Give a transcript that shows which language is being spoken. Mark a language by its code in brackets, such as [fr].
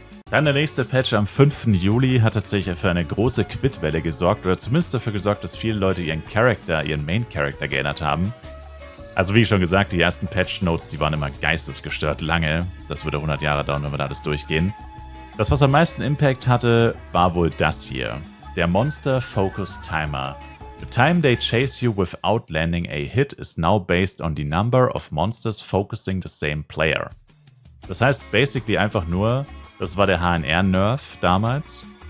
[de] Dann der nächste Patch am 5. Juli hat tatsächlich für eine große Quit-Welle gesorgt, oder zumindest dafür gesorgt, dass viele Leute ihren Main-Character geändert haben. Also wie schon gesagt, die ersten Patch-Notes, die waren immer geistesgestört lange. Das würde 100 Jahre dauern, wenn wir da alles durchgehen. Das, was am meisten Impact hatte, war wohl das hier. Der Monster Focus Timer. [en] The time they chase you without landing a hit is now based on the number of monsters focusing the same player. [de] Das heißt basically einfach nur, das war der HNR-Nerf damals.